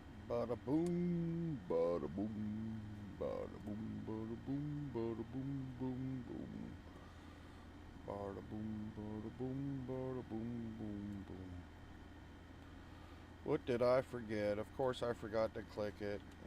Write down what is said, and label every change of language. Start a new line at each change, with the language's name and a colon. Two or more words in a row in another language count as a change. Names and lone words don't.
English: Bada boom, bada boom, bada boom, bada boom, bada boom, boom, boom. Bada boom, bada boom, bada boom, boom, boom. What did I forget? Of course I forgot to click it.